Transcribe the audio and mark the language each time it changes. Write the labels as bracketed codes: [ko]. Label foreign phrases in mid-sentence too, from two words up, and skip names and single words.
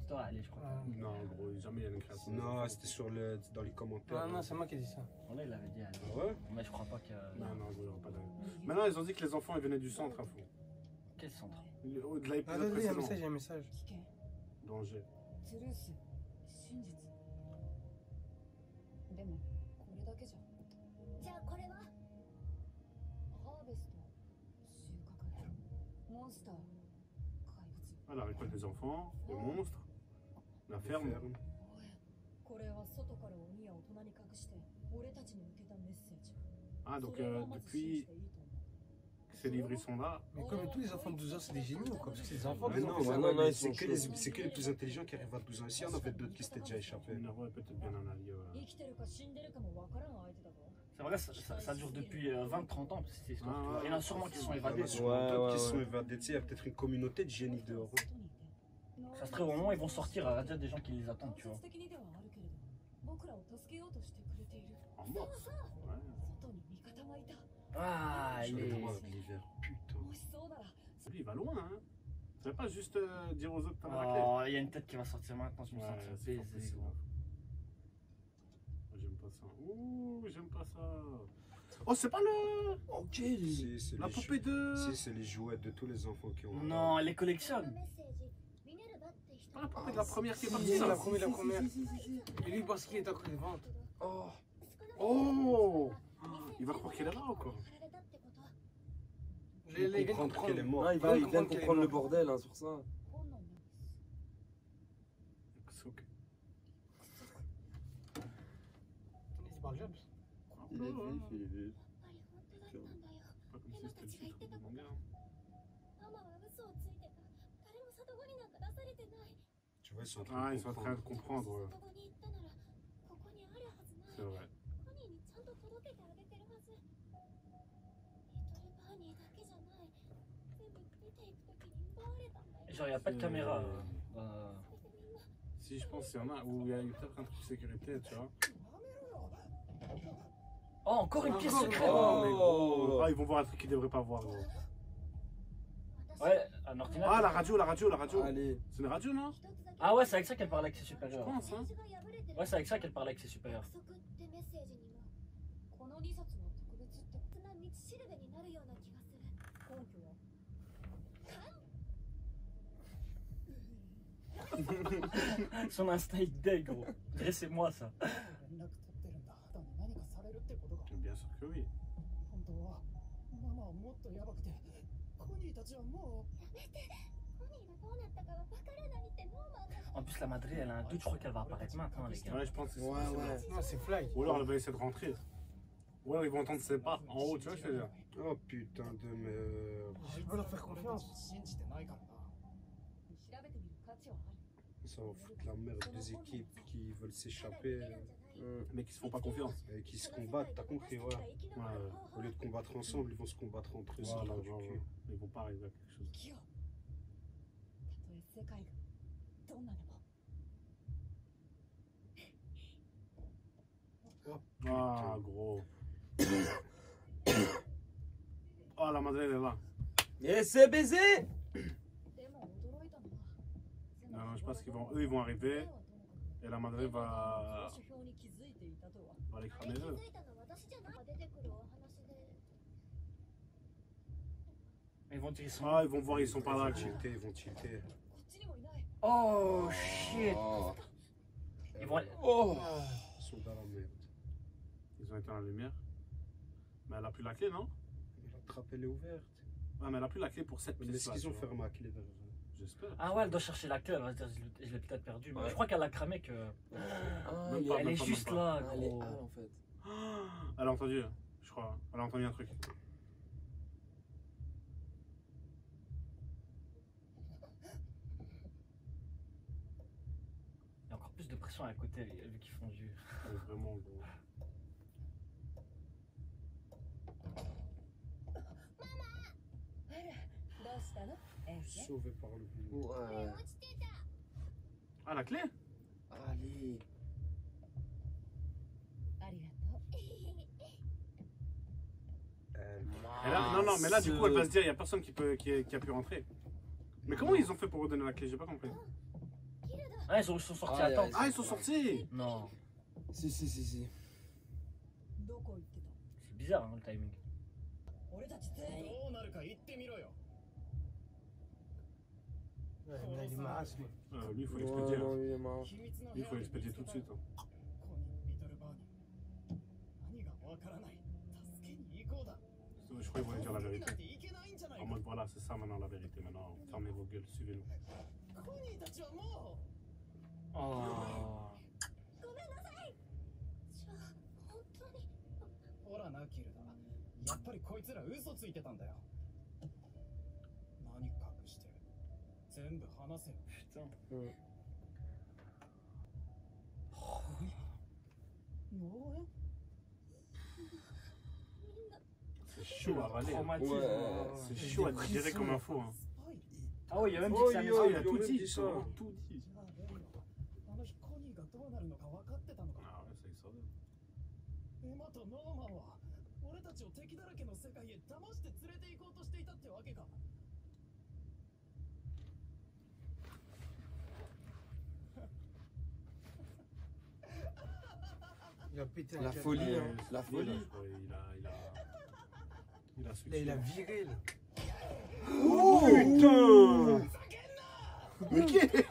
[fr] C'est toi, allez, je crois. Non, gros, jamais il y a une création. Non, c'était dans les commentaires. Non, non, c'est moi qui ai dit ça. Là, il avait dit. Allez. Ah ouais? Mais je crois pas que. Non, non, gros, il n'y aura pas de. Maintenant, ils ont dit que les enfants, ils venaient du centre, info. Quel centre? De l'épisode Attendez, il y a un précédent. message, il y a un message. Danger. [ja] トゥルース真実でもこれだけじゃじゃあこれはハーベスト収穫モンスター怪物 [fr] Ah, la récolte des enfants, les monstres, la ferme. [ja] おいこれは外から鬼や大人に隠して俺たちに向けたメッセージ [fr] Ah, donc [ja] それをまず信 [fr] depuis [ja] じていいと思う [fr] que ces livres ils sont là, Mais comme tous les enfants de 12 ans, c'est des génies ou quoi? Parce que c'est des enfants Mais qui ont non, fait ça. non, non, ils c'est sont que, chauds. c'est que les plus intelligents qui arrivent à 12 ans. Ici, il y en avait d'autres qui s'étaient déjà échappés. Minerva est peut-être bien un allié. [ja] 生きてるか死んでるかもわからん相手だぞ [fr] C'est vrai, ça dure depuis 20-30 ans, cette histoire. Ah, tu vois. ouais. Il y en a sûrement qui sont Il y en évadés. a sûrement Ouais, d'autres ouais, qui se sont ouais. évadés. Tu sais, il y a peut-être une communauté de génies dehors. [ja] 外にいて [fr] Ça se trouve, au moment où ils vont sortir, il y a déjà des gens qui les attendent, tu [ja] 間 [fr] vois. [ja] 接的にではあるけれど僕らを助けようとしてくれている [fr] En morse. Ouais. [ja] 外に味方がいた [fr] Ah, Sur il les est. droits de l'hiver. Putain. [ja] もしそうなら [fr] Lui, il va loin, hein. Ça va pas juste dire aux autres que t'as raclé. Oh, il y a une tête qui va sortir maintenant, je me sens Ouais, c'est fort baisé, possible. gros. Moi, j'aime pas ça. Ouh, j'aime pas ça. Oh, c'est pas le. Ok, Si, c'est La les poupée de. Si, c'est les jouets de tous les enfants qui ont. Non, elle les collectionne. [ja] メッセージミネルヴァって人 [fr] Pas la poupée de la première qui est Si, partie, si, ça. la première, la première. Et lui, il pense qu'il est en train de vendre. Oh, Oh. Il va croire qu'elle est là ou quoi? [ja] 貼られたってこと [fr] Là, il vient de comprendre qu'elle est comprendre. morte. non, il vient de qu'elle est comprendre le morte. bordel hein, sur ça. [ja] 本能なんです [fr] Souk. Il parle Jobs. Il est vif, il est vif. [ja] やっぱり本当だったんだよ [fr] Pas comme si c'était le titre du manga. [ja] ママは嘘をついてた誰も里子になんか出されてない [fr] Tu vois, ils sont en Ah, train ils de sont en train de comprendre. comprendre. [ja] 里子に行ったならここにあるはずない [fr] C'est vrai. [ja] コニーにちゃんと届けてあげてるはずリトルバーニーだけじゃない全部出ていく時に奪われたんだよ [fr] Genre, il n'y a pas de caméra. Si, je pense qu'il y en a où il y a eu peut-être un truc de sécurité, tu vois. Oh, encore une pièce Encore secrète. Oh, mais gros. Ah, ils vont voir un truc qu'ils devraient pas voir, gros. Ouais, un ordinateur. Ah, la radio, la radio, la radio. Allez. C'est une radio, non? Ah ouais, c'est avec ça qu'elle parle avec ses Je supérieurs. pense, hein. Ouais, c'est avec ça qu'elle parle avec ses supérieurs. [ja] 約束ってメッセージにもこの2冊の特別ってな道しるべになるような気がする根拠は [fr] Son instinct est deg, gros. Dressez-moi ça. [ja] 連絡取ってるんだ肌に何かされるってことが [fr] Bien sûr que oui. [ja] 本当はママはもっとやばくてコニーたちはもうやめてコニーがどうなったかは分からないってノーマンが [fr] En plus, la madrée, elle a un doute, je crois qu'elle va apparaître maintenant, les gars. Ouais, je pense que c'est Ouais, c'est ouais. ça. Non, c'est Fly. Ou alors elle va essayer de rentrer. Ou alors ils vont entendre ses pas en haut, tu vois, je veux dire. Oh putain de merde. Je peux leur faire confiance. [ja] 信じてないからな調べてみる価値はある [fr] Ça va foutre la merde des équipes qui veulent s'échapper Mais qui se font pas confiance. et qui se combattent, t'as compris, ouais. Ouais. Au lieu de combattre ensemble, ils vont se combattre entre eux. Voilà, c'est pas du genre, cul. ils vont pas arriver à quelque chose. [ja] 生きようたとえ世界がどんなでも [fr] Oh, Ah, putain. gros. Oh, la Madeleine est là. Et c'est baisé. [ja] でも驚いたのは [fr] Non, non, je pense qu'ils vont, eux, ils vont arriver et la Madeleine va, [ja] 指標に気づいていたとは [fr] va les [ja] あれ [fr] cramer [ja] 気 [fr] eux. [ja] づいたの私じゃない出てくるお話で [fr] Ils vont tirer son. Ah, ils vont voir, ils sont pas là. Ils quoi. vont tilter, ils vont tilter. [ja] こっちにもいない [en] Oh shit. [fr] Oh. Ils vont. Oh. Ils sont dans la merde. Ils ont éteint la lumière. Mais elle a plus la clé, non? La trappe elle est ouverte. Ah, mais elle a plus la clé pour cette Mais pièce est-ce là. qu'ils ont fermé la clé derrière eux? J'espère. Ah ouais, elle doit chercher la clé. Elle va se dire, je l'ai peut-être perdue. Mais Ouais. je crois qu'elle a cramé que. Ah, Même il pas, est- Elle est même juste pas. là, Elle est gros. hal en fait. Elle a entendu, je crois. Elle a entendu un truc. Il y a encore plus de pression à côté vu qu'ils font du. Vraiment, gros. [ja] どうしたのエンジェ [fr] Sauvé par le boulot. Ouais. [ja] 落ちてた [fr] Ah, la clé? Allez. [ja] ありがとう [fr] Et là, non, non, mais là, du coup, elle va se dire, il n'y a personne qui a pu rentrer. Mais comment ils ont fait pour redonner la clé? J'ai pas compris. Ah, ils sont sortis Ah, à temps. ouais, Ah, ils sont sortis! Non. Si, si, si, si. [ja] どこ行ってた [fr] C'est bizarre hein, le timing. [ja] 俺たち全員どうなるか言ってみろよ。 [fr] Il est marche. Lui, il faut Ouais, l'expédier. non, hein. lui, il est marrant. [ja] 秘密の部 [fr] Lui, il [ja] 屋 [fr] faut [ja] に [fr] l'expédier tout de suite. hein. [ja] コニー・リトルバーニー。何がわからない。助けに行こうだ。 [fr] Je crois qu'ils vont lui dire la [ja] な [fr] vérité. [ja] んていけないんじゃない [fr] En [ja] か。 [fr] mode, voilà, c'est ça maintenant la vérité. Maintenant, fermez vos gueules, suivez-nous. [ja] コニーたちはも [fr] Oh. [ja] ごめんなさいじゃあ本当にう。ほらな、キルダ。やっぱりこいつら嘘ついてたんだよ。何隠してる。全部話せよ。 [fr] Putain. [ja] 農園 [fr] C'est chaud à avaler. hein. Traumatisme. Ouais. C'est chaud à digérer comme info. Hein. [ja] スパイ [fr] Ah oui, il y a même dit Oh, que ça il allait- Ah, il ils a ont tout même dit. dit Ils ça. ont tout dit. [ja] じゃあベンよ。あの日コニーがどうなるのか分かってたのか。 [fr] Ah ouais, ça y sort. [ja] エマとノーマンは俺たちを敵だらけの世界へ騙して連れて行こうとしていたってわけか。 [fr] Il a pété un La câble. folie, hein. La Il folie. a Là, switché. il a viré là. Putain! Mais qui?